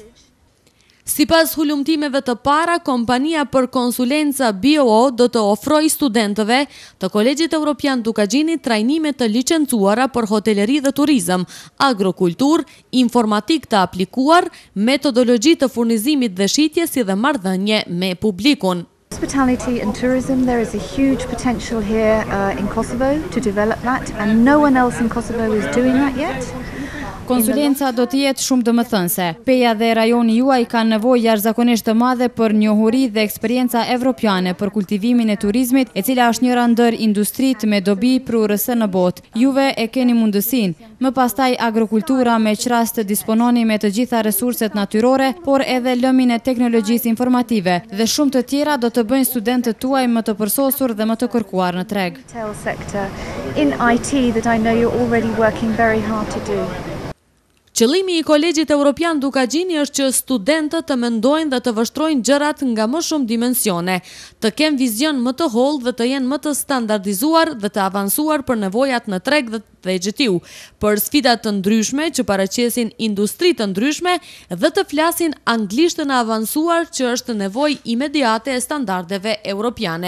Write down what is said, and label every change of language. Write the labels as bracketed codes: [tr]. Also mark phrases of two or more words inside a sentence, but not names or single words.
[sq] Sipas hulumtimeve të para, kompania për konsulenca BOO do të ofrojë studentëve të Kolegjit Evropian Dukagjini trajnime të licencuara për hoteleri dhe turizëm, agrokultur, informatik të aplikuar, metodologji të furnizimit dhe shitjes si dhe marrëdhënie me publikun. [en] Hospitality and tourism, there is a huge potential here in Kosovo to develop that, and no one else in Kosovo is doing that yet. [sq] Konsulenca do të jetë shumë domethënëse. Peja dhe rajoni juaj kanë nevojë jashtëzakonisht të madhe për njohuri dhe eksperjenca evropiane për kultivimin e turizmit, e cila është njëra ndër industritë me dobi prurëse në botë. Juve e keni mundësinë. Më pastaj agrokultura me qrast të dispononi me të gjitha resurset natyrore, por edhe lëmin e teknologjisë informative dhe shumë të tjera do të bëjnë studentët tuaj më të përsosur dhe më të kërkuar në treg. [en] In IT that I know you're already working very hard to do. [sq] Qëllimi I Kolegjit Evropian Dukagjini është që studentët të mendojnë dhe të vështrojnë gjërat nga më shumë dimensione, të kenë vizion më të hollë dhe të jenë më të standardizuar dhe të avansuar për nevojat në treg dhe gjetiu, për sfidat të ndryshme që paraqesin industri të ndryshme dhe të flasin anglishtën e avansuar që është nevojë imediate e standardeve europiane.